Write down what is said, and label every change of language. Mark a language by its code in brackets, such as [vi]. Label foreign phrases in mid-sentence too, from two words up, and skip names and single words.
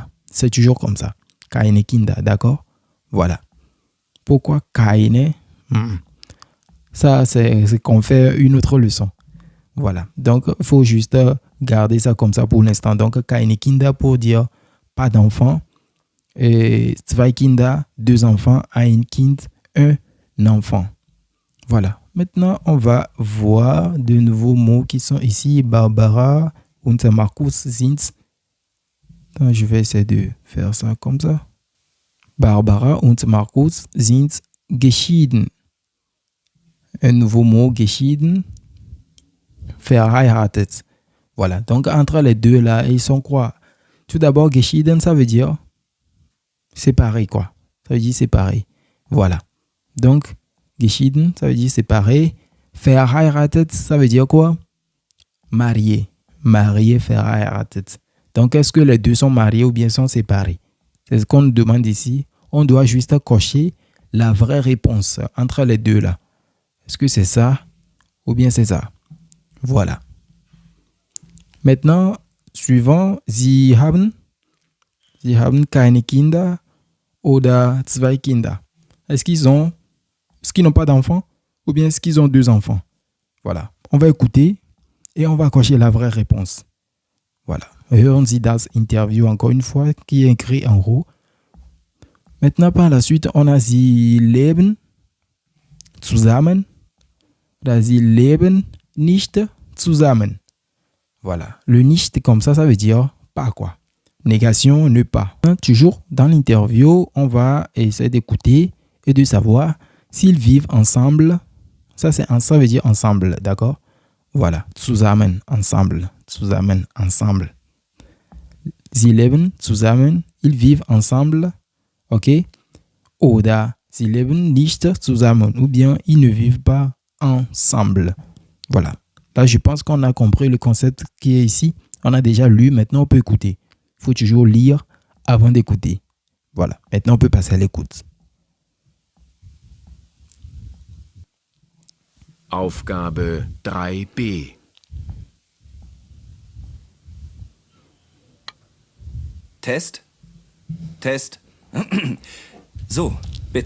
[fr] C'est toujours comme ça. [de] Keine Kinder, [fr] d'accord? Voilà. Pourquoi keine? Ça, c'est qu'on fait une autre leçon. Voilà. Donc, il faut juste garder ça comme ça pour l'instant. Donc, [de] keine Kinder [fr] pour dire pas d'enfant. Et [de] zwei Kinder, [fr] 2 enfants. [de] Ein Kind, [fr] un enfant. Voilà. Maintenant, on va voir de nouveaux mots qui sont ici. [de] Barbara und Markus sind. [fr] Je vais essayer de faire ça comme ça. [de] Barbara und Markus sind geschieden. [fr] Un nouveau mot, [de] geschieden. Verheiratet. [fr] Voilà. Donc, entre les deux là, ils sont quoi? Tout d'abord, geschieden, ça veut dire séparé, quoi. Ça veut dire séparé. Voilà. Donc, geschieden, ça veut dire séparé. Verheiratet, ça veut dire quoi? Marié. Marié, verheiratet. Donc, est-ce que les deux sont mariés ou bien sont séparés? C'est ce qu'on nous demande ici. On doit juste cocher la vraie réponse entre les deux là. Est-ce que c'est ça ou bien c'est ça? Voilà. Maintenant, suivant, [de] Sie haben keine Kinder oder zwei Kinder. [fr] Est-ce qu'ils n'ont pas d'enfants ou bien est-ce qu'ils ont 2 enfants? Voilà. On va écouter et on va cocher la vraie réponse. Voilà. [de] Hören Sie das Interview [fr] encore une fois qui est écrit en haut. Maintenant, par la suite, on a [de] Sie leben zusammen. Oder Sie leben nicht zusammen. [fr] Voilà. Le nicht, comme ça veut dire pas, quoi. Négation, ne pas. Toujours dans l'interview, on va essayer d'écouter et de savoir s'ils vivent ensemble. Ça veut dire ensemble, d'accord? Voilà. Zusammen, ensemble. Zusammen, ensemble. [de] Sie leben zusammen. [fr] Ils vivent ensemble. OK? [de] Oder Sie leben nicht zusammen. [fr] Ou bien, ils ne vivent pas ensemble. Voilà. Là, je pense qu'on a compris le concept qui est ici. On a déjà lu. Maintenant, on peut écouter. Il faut toujours lire avant d'écouter. Voilà. Maintenant, on peut passer à l'écoute. [de] Aufgabe 3b. Test? Test? So, bitte.